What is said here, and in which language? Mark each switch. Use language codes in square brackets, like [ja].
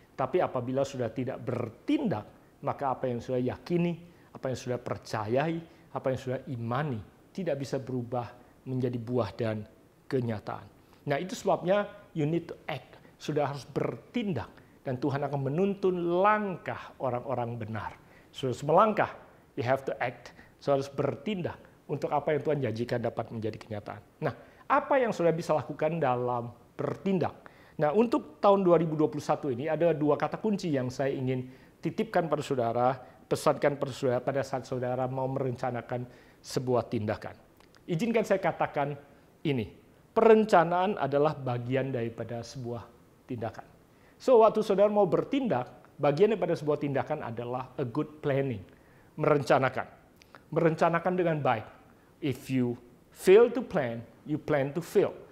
[id] Tapi apabila sudah tidak bertindak, maka apa yang sudah yakini, apa yang sudah percayai, apa yang sudah imani, tidak bisa berubah menjadi buah dan kenyataan. Nah, itu sebabnya [en] you need to act. [id] Sudah harus bertindak. Dan Tuhan akan menuntun langkah orang-orang benar. Sudah melangkah, [en] you have to act. [id] Sudah harus bertindak untuk apa yang Tuhan janjikan dapat menjadi kenyataan. Nah, apa yang sudah bisa lakukan dalam bertindak? Nah, untuk tahun 2021 ini ada 2 kata kunci yang saya ingin titipkan pada saudara pesankan pada saudara pada saat saudara mau merencanakan sebuah tindakan. Izinkan saya katakan ini, perencanaan adalah bagian daripada sebuah tindakan. So, waktu saudara mau bertindak, bagian daripada sebuah tindakan adalah [en] a good planning, [id] merencanakan. Merencanakan dengan baik. [en] If you fail to plan, you plan to fail.